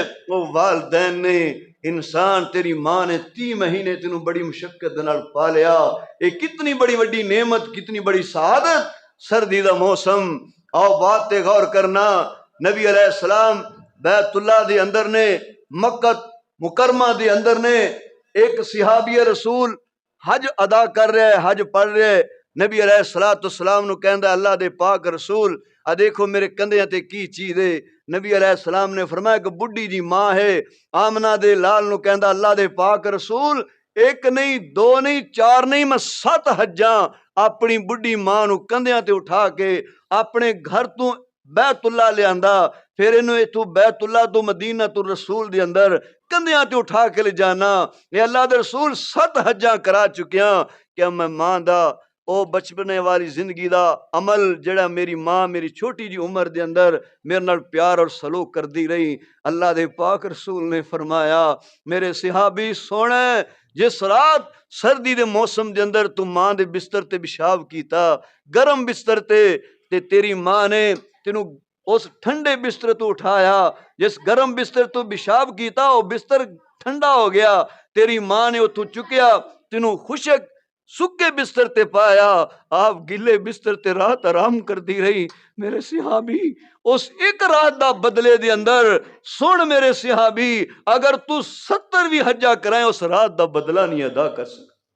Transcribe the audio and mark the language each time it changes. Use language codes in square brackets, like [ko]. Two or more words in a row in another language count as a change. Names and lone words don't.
[pa] وہ والدین نے، انسان تیری ماں نے 30 مہینے تینوں بڑی مشقت دے نال پالیا، یہ کتنی بڑی وڈی نعمت، کتنی بڑی سعادت، سردی دا موسم، آؤ بات تے غور کرنا، نبی علیہ السلام بیت اللہ دے اندر نے، مکہ مکرمہ دے اندر نے، ایک صحابی رسول حج ادا کر رہے حج پڑھ رہے، نبی علیہ السلام نو کہندا اللہ دے پاک رسول آ دیکھو میرے کندھیاں تے کی چیز ہے، نبی علیہ السلام نے فرمایا کہ بڈھی جی ماں ہے، آمنہ دے لال نو کہندا اللہ دے پاک رسول ایک نہیں 2 نہیں 4 نہیں میں 7 حجاں اپنی بڈھی ماں نو کندھیاں تے اٹھا کے اپنے گھر تو بیت اللہ لے آندا، پھر انہوں تو بیت اللہ تو مدینہ تو رسول دے اندر کندھیاں تے اٹھا کے لے جانا، یہ اللہ دے رسول 7 حجاں کرا چکیاں، کہ میں ماں دا او بچپنے والی زندگی دا عمل جڑا میری ماں میری چھوٹی جی عمر دے اندر میرے نال پیار اور سلوک کر دی رہی، اللہ دے پاک رسول نے فرمایا میرے صحابی سونے جس رات سردی دے موسم دے اندر تو ماں دے بستر تے پیشاب کیتا، گرم بستر تے تیری ماں نے تینوں اس ٹھنڈے بستر تو اٹھایا، جس گرم بستر تو پیشاب کیتا وہ بستر ٹھنڈا ہو گیا، تیری ماں نے اتو چکیا تینوں خشک سکے بستر تے پایا، آپ گلے بستر تے رات آرام کر دی رہی، میرے صحابی اس ایک رات دا بدلے دے اندر سن میرے صحابی اگر تو 70 بھی حجہ کرائیں اس رات دا بدلہ نہیں ادا کر سکتا،